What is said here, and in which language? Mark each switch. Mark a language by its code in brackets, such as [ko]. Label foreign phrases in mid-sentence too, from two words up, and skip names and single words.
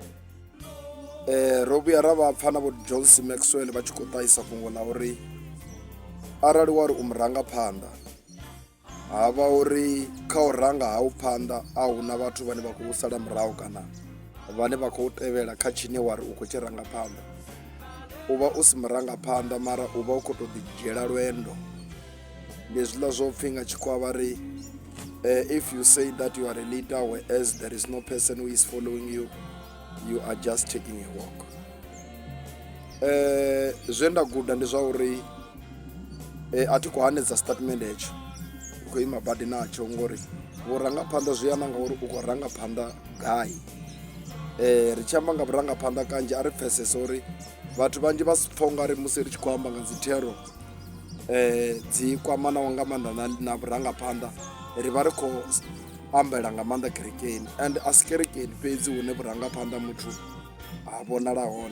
[ve] Ro vhuya ra vha pfha na vho John C. Maxwell vha tshi khou ṱahisa fhungo ḽa uri arali wa ri u murangaphanḓa, ha vha uri kha u ranga ha u phanḓa a hu na vhathu vhane vha khou sala murahu kana vhane vha khou tevhela kha tshine wa ri u khou tshi ranga phanḓa. U vha u si murangaphanḓa mara u vha u khou tou ḓidzhiela lwendo. Ndi zwiḽa zwo pfhi nga tshikhuwa vha ri [en] if you say that you are a leader whereas there is no person who is following you, you are just taking a walk. [ve] Zwe nda guda ndi zwa uri a thi khou hanedza statement hetsho, u khou ima badi natsho ngori vhurangaphanḓa zwi yana ngauri u khou rangaphanḓa gai. Ri tshi amba nga vhurangaphanḓa kanzhi a ri pfhesesa uri vhathu vhanzhi vha si pfha u nga ri musi ri tshi khou amba nga dzi thero dzi kwamanaho nga maanḓa na vhurangaphanḓa, ri vha ri khou ambela nga maanḓa kerekeni, and a si kerekeni fhedzi hune vhurangaphanḓa muthu ha vhonala hone.